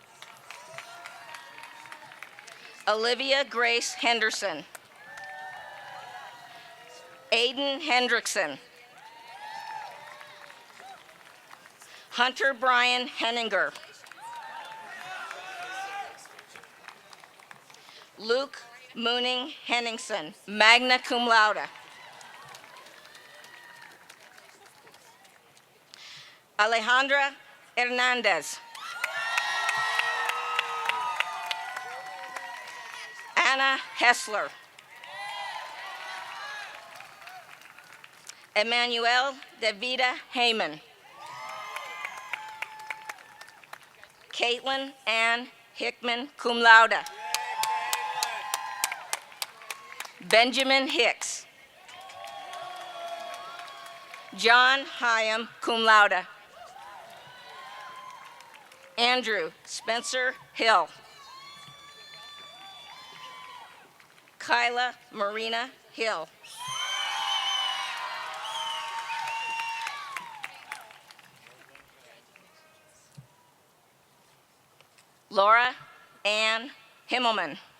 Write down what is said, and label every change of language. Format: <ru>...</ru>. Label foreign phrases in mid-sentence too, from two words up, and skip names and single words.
<en>Olivia Grace Henderson. Aiden Hendrickson. Hunter Brian Henninger. Luke Mooning Henningsen,</en> <la>magna cum laude.</la> <en>Alejandra Hernandez. Anna Hessler. Emmanuel Davida Heyman. Caitlin Ann Hickman,</en> <la>cum laude.</la> <en>Benjamin Hicks. John Hyam,</en> <la>cum laude.</la> <en>Andrew Spencer Hill. Kyla Marina Hill. Laura Ann Himmelman.</en>